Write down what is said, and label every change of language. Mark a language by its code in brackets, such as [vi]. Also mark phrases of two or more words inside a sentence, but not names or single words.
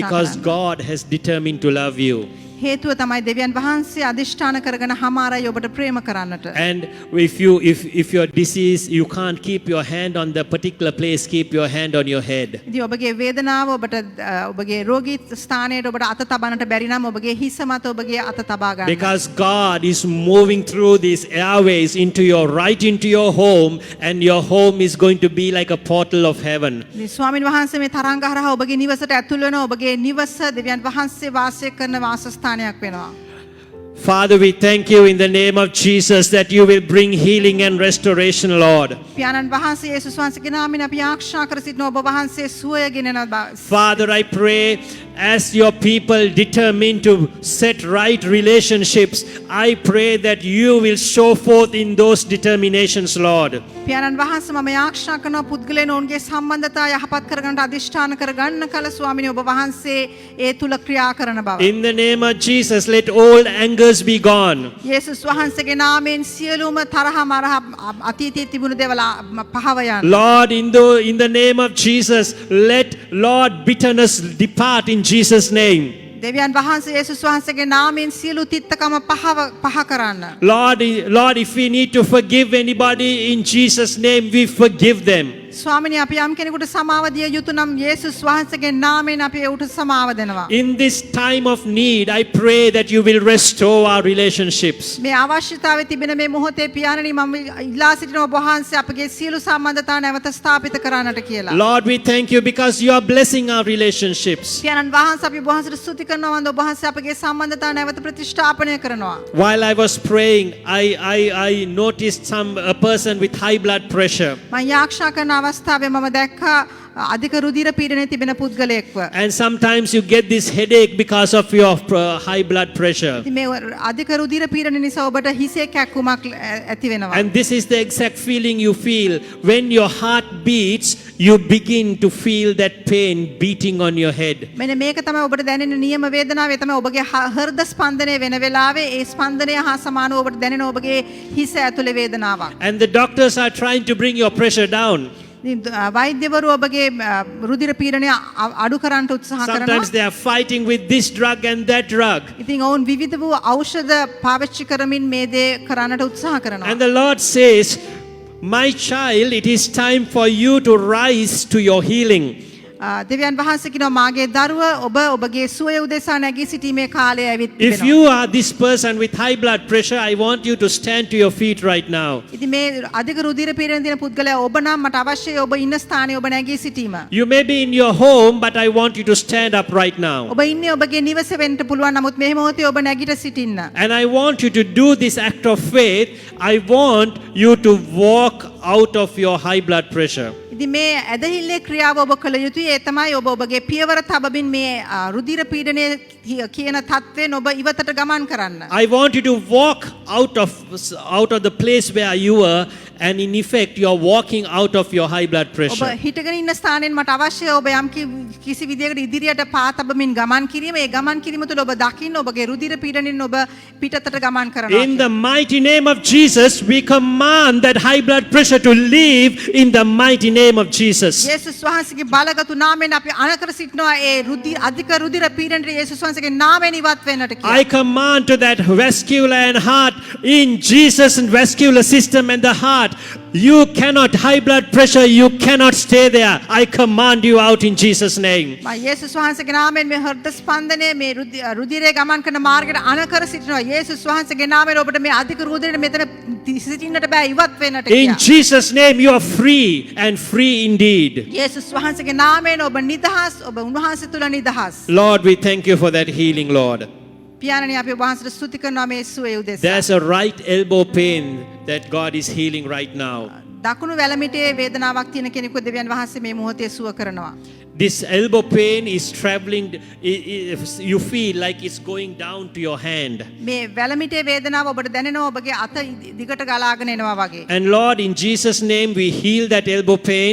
[en] Because [si] කරන්න. [en] God has determined to love you. [si] හේතුව තමයි දෙවියන් වහන්සේ අදිෂ්ඨාන කරගෙන හමාරයි ඔබට ප්‍රේම කරන්නට. [en] And if your disease, you can't keep your hand on the particular place, keep your hand on your head. [si] ඉතින් ඔබගේ වේදනාව ඔබට ඔබගේ රෝගී ස්ථානයට ඔබට අත තබන්නට බැරි නම් ඔබගේ හිස මත ඔබගේ අත තබා ගන්න. [en] Because God is moving through these airways right into your home, and your home is going to be like a portal of heaven. [si] ඉතින් ස්වාමින් වහන්සේ මේ තරංග හරහා ඔබගේ නිවසට ඇතුල් වෙනවා. ඔබගේ නිවස දෙවියන් වහන්සේ වාසය කරන වාසස්ථානයක් වෙනවා. [en] Father, we thank you in the name of Jesus that you will bring healing and restoration, Lord. [si] පියාණන් වහන්සේ යේසුස් වහන්සේගේ නාමයෙන් අපි ආශා කර සිටිනවා ඔබ වහන්සේ සුවය ගෙනෙන [en] Father, I pray as your people determine to set right relationships, I pray that you will show forth in those determinations, Lord. [si] පියාණන් වහන්සේ මම ආශා කරනවා පුද්ගලයන් ඔවුන්ගේ සම්බන්ධතා යහපත් කරගන්නට අදිෂ්ඨාන කරගන්න කල ස්වාමිනේ ඔබ වහන්සේ ඒ තුල ක්‍රියා කරන බව. [en] In the name of Jesus, let all angers be gone. [si] යේසුස් වහන්සේගේ නාමයෙන් සියලුම තරහ මරහ අතීතයේ තිබුණු දේවල් පහව යන්න. [en] Lord, in the name of Jesus, let Lord bitterness depart in Jesus' name. [si] දෙවියන් වහන්සේ යේසුස් වහන්සේගේ නාමයෙන් සියලු තිත්තකම පහ කරන්න. [en] Lord, if we need to forgive anybody in Jesus' name, we forgive them. [si] ස්වාමිනේ අපි යම් කෙනෙකුට සමාව දිය යුතු නම් යේසුස් වහන්සේගේ නාමයෙන් අපි ඒකට සමාව දෙනවා. [en] In this time of need, I pray that you will restore our relationships. [si] මේ අවශ්‍යතාවය තිබෙන මේ මොහොතේ පියාණනි මම ඉල්ලා සිටිනවා ඔබ වහන්සේ අපගේ සියලු සම්බන්ධතා නැවත ස්ථාපිත කරන්නට කියලා. [en] Lord, we thank you because you are blessing our relationships. [si] පියාණන් වහන්සේ අපි ඔබ වහන්සේට ස්තුති කරනවා වන්ද ඔබ වහන්සේ අපගේ සම්බන්ධතා නැවත ප්‍රතිෂ්ඨාපනය කරනවා. [en] While I was praying, I noticed a person with high blood pressure. [si] මම යාක්ෂා කරන අවස්ථාවේ මම දැක්කා අධික රුධිර පීඩනය තිබෙන පුද්ගලයෙක්ව. [en] And sometimes you get this headache because of your high blood pressure. [si] ඉතින් මේ අධික රුධිර පීඩනය නිසා ඔබට හිසේ කැක්කුමක් ඇති වෙනවා. [en] And this is the exact feeling you feel when your heart beats, you begin to feel that pain beating on your head. [si] මෙන්න මේක තමයි ඔබට දැනෙන නියම වේදනාව. ඒ තමයි ඔබගේ හෘද ස්පන්දනය වෙන වෙලාවේ ඒ ස්පන්දනය හා සමානව ඔබට දැනෙන ඔබගේ හිස ඇතුලේ වේදනාවක්. [en] And the doctors are trying to bring your pressure down. [si] වෛද්‍යවරු ඔබගේ රුධිර පීඩනය අඩු කරන්නට උත්සාහ කරනවා. [en] Sometimes they are fighting with this drug and that drug. [si] ඉතින් ඔවුන් විවිධ වූ ඖෂධ පාවිච්චි කරමින් මේ දේ කරන්නට උත්සාහ කරනවා. [en] And the Lord says, my child, it is time for you to rise to your healing. [si] දෙවියන් වහන්සේ කියනවා මාගේ දරුව ඔබ ඔබගේ සුවය උදෙසා නැගී සිටීමේ කාලය ඇවිත් [en] If [si] තිබෙනවා. [en] you are this person with high blood pressure, I want you to stand to your feet right now. [si] ඉතින් මේ අධික රුධිර පීඩන තියෙන පුද්ගලයා ඔබ නම් මට අවශ්‍යයි ඔබ ඉන්න ස්ථානයේ ඔබ නැගී සිටීම. [en] You may be in your home, but I want you to stand up right now. [si] ඔබ ඉන්නේ ඔබගේ නිවසේ වෙන්න පුළුවන් නමුත් මේ මොහොතේ ඔබ නැගිට සිටින්න. [en] And I want you to do this act of faith. I want you to walk out of your high blood pressure. [si] ඉතින් මේ ඇදහිල්ලේ ක්‍රියාව ඔබ කළ යුතුයි. ඒ තමයි ඔබ ඔබගේ පියවර තබමින් මේ රුධිර පීඩනය කියන තත්ත්වයෙන් ඔබ ඉවතට ගමන් කරන්න. [en] I want you to walk out of the place where you were, and in effect you are walking out of your high blood [si] ඔබ [en] pressure. [si] හිටගෙන ඉන්න ස්ථානයෙන් මට අවශ්‍යයි ඔබ යම් කිසි විදියකට ඉදිරියට පා තබමින් ගමන් කිරීම. ඒ ගමන් කිරීම තුළ ඔබ දකින්න ඔබගේ රුධිර පීඩනයෙන් ඔබ පිටතට ගමන් කරනවා. [en] In the mighty name of Jesus, we command that high blood pressure to leave in the mighty name of Jesus. [si] යේසුස් වහන්සේගේ බලගතු නාමයෙන් අපි අනකර සිටිනවා ඒ අධික රුධිර පීඩනයේ යේසුස් වහන්සේගේ නාමයෙන් ඉවත් වෙන්නට කියලා. [en] I command to that vascular and heart, in Jesus and vascular system and the heart, you cannot, high blood pressure, you cannot stay there. I command you out in Jesus' name. [si] මම යේසුස් වහන්සේගේ නාමයෙන් මේ හෘද ස්පන්දනයේ මේ රුධිරය ගමන් කරන මාර්ගයට අනකර සිටිනවා. යේසුස් වහන්සේගේ නාමයෙන් ඔබට මේ අධික රුධිරය මෙතන සිටින්නට බෑ ඉවත් වෙන්නට [en] In [si] කියලා. [en] Jesus' name, you are free and free indeed. [si] යේසුස් වහන්සේගේ නාමයෙන් ඔබ නිදහස් ඔබ උන්වහන්සේ තුල නිදහස්. [en] Lord, we thank you for that healing, Lord. [si] පියාණනි අපි ඔබ වහන්සේට ස්තුති කරනවා මේ සුවය උදෙසා. [en] There's a right elbow pain that God is healing right now. [si] දකුණු වැලමිටේ වේදනාවක් තියෙන කෙනෙකු දෙවියන් වහන්සේ මේ මොහොතේ සුව කරනවා. [en] This elbow pain is traveling, you feel like it's going down to your hand. [si] මේ වැලමිටේ වේදනාව ඔබට දැනෙනවා ඔබගේ අත දිගට ගලාගෙන එනවා වගේ. [en] And Lord, in Jesus' name, we heal that elbow pain.